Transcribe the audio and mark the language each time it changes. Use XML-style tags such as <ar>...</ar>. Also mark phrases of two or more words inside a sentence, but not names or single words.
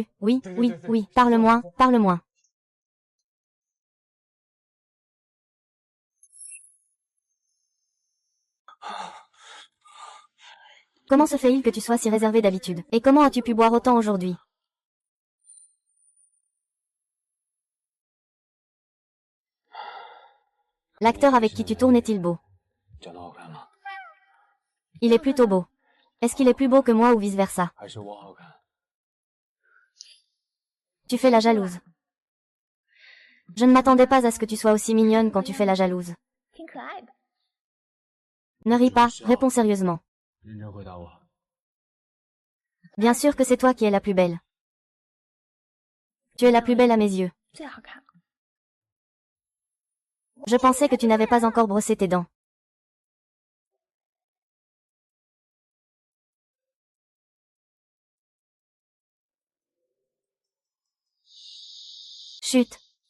<fr>Oui, oui, oui, parle moins, parle moins. Comment se fait-il que tu sois si réservé d'habitude? Et comment as-tu pu boire autant aujourd'hui? L'acteur avec qui tu tournes est-il beau?</fr> <zh>长得好看吗？</zh> <fr>Il est plutôt beau. Est-ce qu'il est plus beau que moi ou vice-versa?</fr> <zh>还是我好看？</zh> <fr>Tu fais la jalouse. Je ne m'attendais pas à ce que tu sois aussi mignonne quand tu fais la jalouse.</fr> <zh>挺可爱的。</zh> <fr>Ne ris pas, réponds sérieusement.</fr> <zh>认真回答我。</zh> <fr>Bien sûr que c'est toi qui es la plus belle. Tu es la plus belle à mes yeux.</fr> <zh>最好看。</zh> <fr>Je pensais que tu n'avais pas encore brossé tes dents. Chut.</fr>